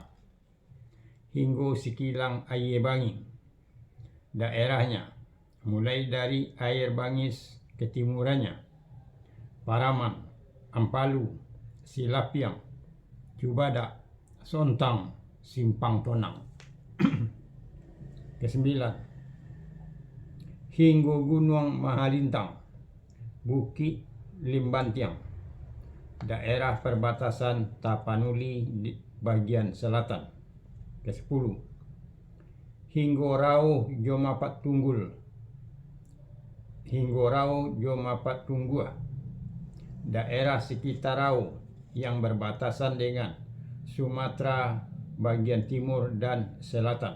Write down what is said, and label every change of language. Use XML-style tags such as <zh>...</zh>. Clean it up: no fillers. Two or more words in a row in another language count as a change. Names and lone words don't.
<id>Hinggo Sikilang Air Bangi, daerahnya mulai dari Air Bangis ke timurannya, Paraman, Ampalu, Silapiang, Cubada, Sontang, Simpang Tonang. Kesembilan, hingga Gunung Mahalintang, Bukit Limbantiang, daerah perbatasan Tapanuli di bagian selatan. Ke-10, hingga Rau Jomapat Tunggul, hingga Rau Jomapat Tunggua, daerah sekitar Rau yang berbatasan dengan Sumatera bagian timur dan selatan.</id>